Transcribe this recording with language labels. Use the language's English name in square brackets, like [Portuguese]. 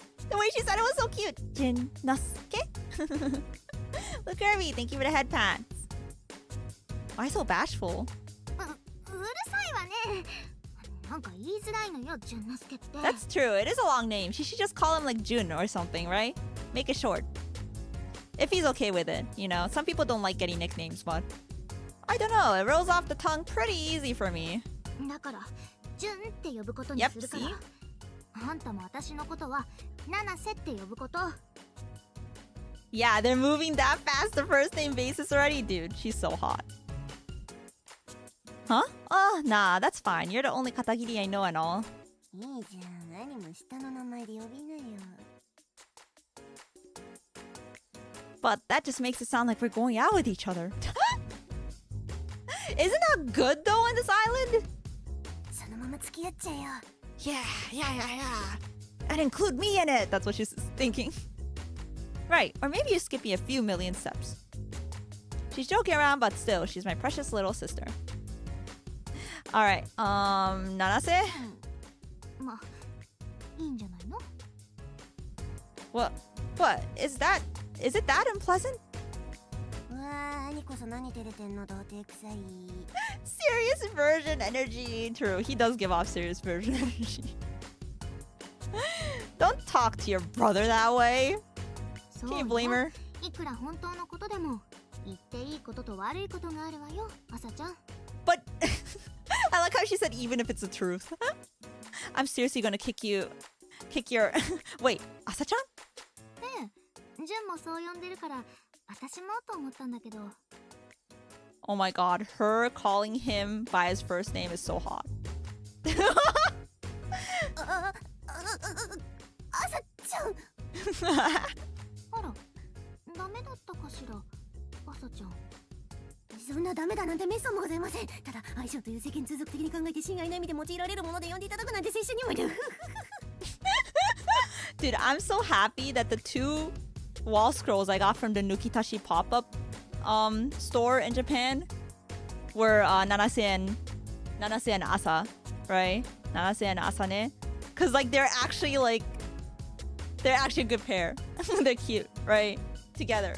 [English] The way she said it was so cute. Jin Nosuke. Blue Kirby, thank you for the head pats. Why so bashful? [Japanese] うるさいわね。なんか言いづらいのよ、純之介って。 [English] That's true. It is a long name. She should just call him like Jun or something, right? Make it short. If he's okay with it, you know. Some people don't like getting nicknames, but I don't know. It rolls off the tongue pretty easy for me. [Japanese] だから純って呼ぶことにするから。 [English] Yep, see? [Japanese] あんたも私のことは七瀬って呼ぶこと。 [English] Yeah, they're moving that fast to first name basis already, dude. She's so hot. Huh? Oh, nah, that's fine. You're the only katagiri I know and all. [Japanese] いいじゃん。何も下の名前で呼びなよ。 [English] But that just makes it sound like we're going out with each other. Isn't that good though on this island? [Japanese] そのまま付き合っちゃえよ。 [English] Yeah. And include me in it. That's what she's thinking. Right, or maybe you're skipping a few million steps. She's joking around, but still, she's my precious little sister. Alright, Nanase? [Japanese] まあいいんじゃないの。 [English] What? Is it that unpleasant? [Japanese] うわー、兄こそ何照れてんの、童貞臭い。 [English] Serious version energy. True, he does give off serious version energy. Don't talk to your brother that way. [Japanese] そう [English] Can you [Japanese] よ。 [English] blame her? [Japanese] いくら本当のことでも言っていいことと悪いことがあるわよ、朝ちゃん。 [English] But I like how she said even if it's the truth. I'm seriously gonna kick your Wait, Asa-chan? [Japanese] ねえ、純もそう呼んでるから私もと思ったんだけど。 [English] Oh my god, her calling him by his first name is so hot. [Japanese] 朝ちゃん。あら、ダメだったかしら、朝ちゃん。そんなダメだなんてめっそうもございません。ただ相性という世間通俗的に考えて心外な意味で用いられるもので呼んでいただくなんて拙者にもいる。 [English] Dude, I'm so happy that the two wall scrolls I got from the NUKITASHI pop-up store in Japan were Nanase and Asa, right? Nanase and Asane. Cause like they're actually a good pair. They're cute, right? Together.